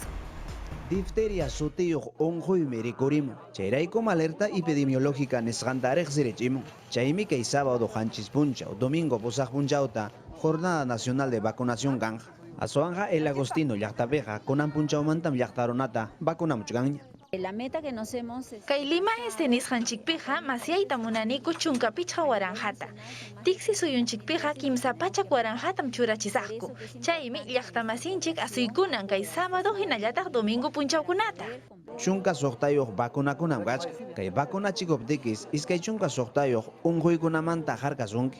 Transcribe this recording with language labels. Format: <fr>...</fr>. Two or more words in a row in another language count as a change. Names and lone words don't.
<qu>Difteria sutiyuq unquymi rikurimun. Chayraykum</qu> <es>alerta epidemiológica</es> <qu>nisqantaraq sirichimun. Chaymi kay sábado qanchis punchaw, domingo pusaq punchawta Jornada Nacional de Vacunación kanja. Aswanja El Agostino llaqtapiqa kunan punchawmantam llaqtarunata vacunamuchkanña.</qu> <es>La meta que nos hemos</es> <qu>Kay Lima nisqanchikpiqa masyayta munaniku chunka pichqa waranjata. Tiksi suyunchikpiqa kimsa pachak waranjatam churachisaqku. Chaymi llaqtamasinchik asuykunan kay sábado hinallataq domingo punchawkunata. Chunka suqtayuq vacunakunam kachka. Kay vacunachikuptikis iskay chunka suqtayuq unquykunamanta harkasunki.</qu>